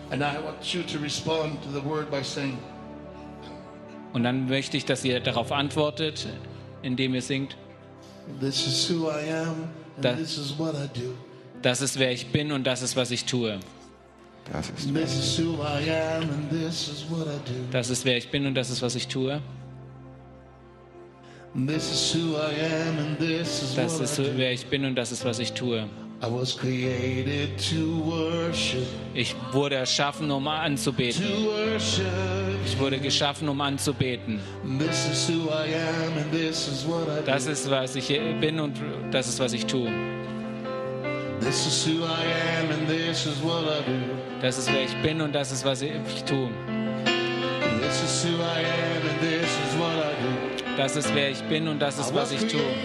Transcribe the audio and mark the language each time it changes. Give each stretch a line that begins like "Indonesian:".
English: And I want you to respond to the word by saying.
German: Und dann möchte ich, dass ihr darauf antwortet, indem ihr singt.
English: This is who I am. This is what I do.
German: Das ist, wer ich bin, und das ist, was ich tue.
English: This is who I am, and this is what I do.
German: Das ist, wer ich bin, und das ist, was ich tue.
English: This is who I am, and this is what I do.
German: Das ist, wer ich bin, und das ist, was ich tue.
English: I was created to worship.
German: Ich wurde erschaffen, um anzubeten.
English: To worship.
German: Ich wurde geschaffen, um anzubeten.
English: This is who I am and this is what I do.
German: Das ist, was ich bin und das ist, was ich tue.
English: This is who I am and this is what I do.
German: Das ist, wer ich bin und das ist, was ich tue.
English: This is who I am and this is what I do.
German: Das ist, wer ich bin und das ist, was ich tue.